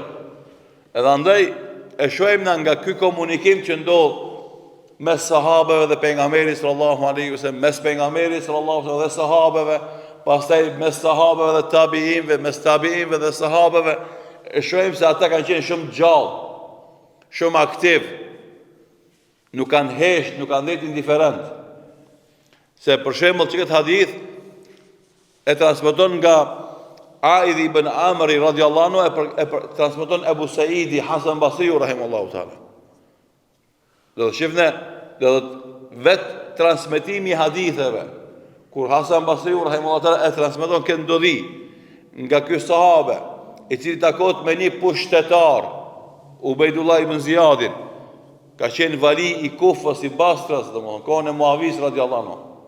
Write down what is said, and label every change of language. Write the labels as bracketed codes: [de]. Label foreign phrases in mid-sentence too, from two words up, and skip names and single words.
[sq] Edhe andaj e shohim nga ky komunikim që ndodh mes sahabeve dhe pejgamberit [ar] صلى الله عليه وسلم, [sq] mes pejgamberit [ar] صلى الله عليه وسلم [sq] dhe sahabeve, pastaj mes sahabeve dhe tabiinëve, mes tabiinëve dhe sahabeve, e shohim se ata kanë qenë shumë gjallë, shumë aktiv, nuk kanë hesht, nuk kanë dhënë indiferent. Se për shembull që këtë hadith e transmeton nga Aidh ibn Amri [ar] رضي الله عنه, [sq] e transmeton Ebu Saidi Hasan Basriu [ar] رحمه الله تعالى. [sq] Do të shifne, do të vetë transmetimi i haditheve, kur Hasan Basriu [ar] رحمه الله تعالى [sq] e transmeton këtë ndodhi nga ky sahabe, i cili takohet me një pushtetar, Ubejdullah ibn Ziyadin, ka qenë vali i Kufës, i Basrës, domethënë kohën e Muavis [ar] رضي الله عنه.